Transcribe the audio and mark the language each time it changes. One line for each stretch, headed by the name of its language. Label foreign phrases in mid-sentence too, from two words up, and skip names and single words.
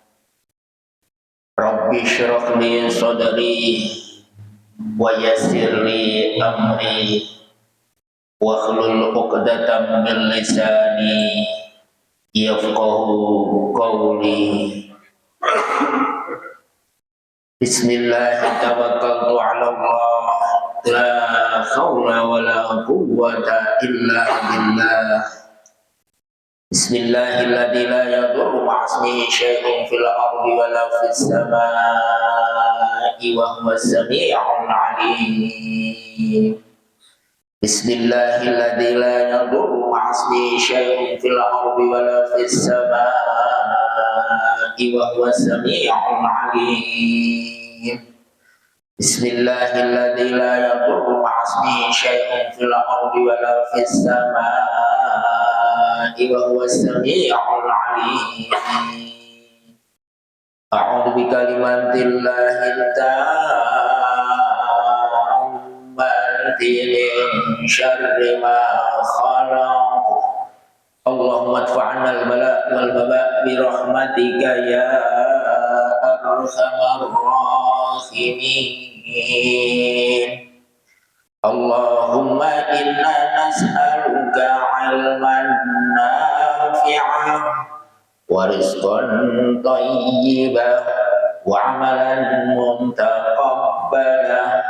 Arabic: رب اشرح لي صدري ويسر لي أمري واحلل عقدة من لساني يفقهوا قولي. بسم الله توكلت على الله لا حول ولا قوة إلا بالله. بسم الله الذي لا يضر مع اسمه شيء في الأرض ولا في السماء وهو السميع العليم. بسم الله الذي لا يضر مع اسمه شيء في الأرض ولا في السماء وهو السميع العليم. بسم الله الذي لا يضر مع اسمه شيء في الأرض ولا في السماء وهو السميع العليم. أعوذ بكلمات الله التامات من شر ما خلق. اللهم ادفع عنا البلاء والوباء برحمتك يا أرحم الراحمين. اللهم إنا نسألك علما نافعا ورزقا طيبا وعملا متقبلا.